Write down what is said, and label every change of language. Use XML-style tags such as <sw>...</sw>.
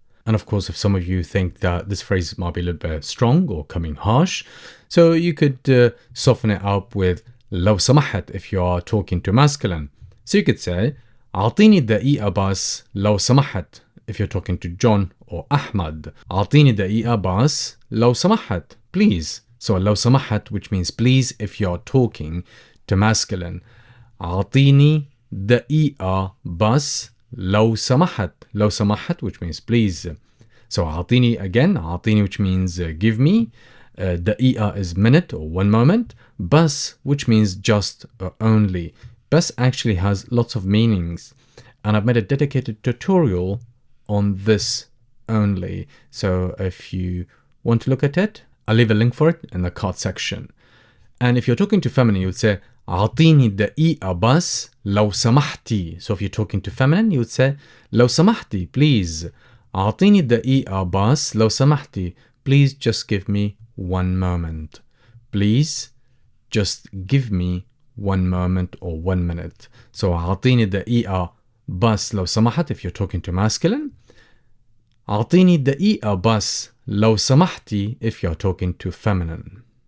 <en>And of course, if some of you think that this phrase might be a little bit strong or coming harsh, so you could soften it up with لو سمحت if you are talking to masculine. So you could say أعطيني دقيقة بس لو سمحت if you're talking to John or Ahmad.</en> <ar>أعطيني دقيقة بس لو سمحت, please.</ar> <en>So لو سمحت, which means please if you're talking to masculine.</en> <ar>أعطيني دقيقة بس لو سمحت.</ar> <en>لو سمحت, which means please. So أعطيني again, أعطيني, which means give me. دقيقة is minute or 1 moment. بس, which means just or only. Bas actually has lots of meanings, and I've made a dedicated tutorial on this only. So if you want to look at it, I'll leave a link for it in the card section. And if you're talking to feminine, you would say أعطيني دقيقة بس لو سمحتي. So if you're talking to feminine, you would say لو سمحتي, please.</en> <ar>أعطيني دقيقة بس لو سمحتي.</ar> <en>Please just give me 1 moment. Please just give me 1 moment or 1 minute. So أعطيني دقيقة بس لو سمحت if you're talking to masculine. أعطيني دقيقة بس لو سمحتي if you're talking to feminine.</en>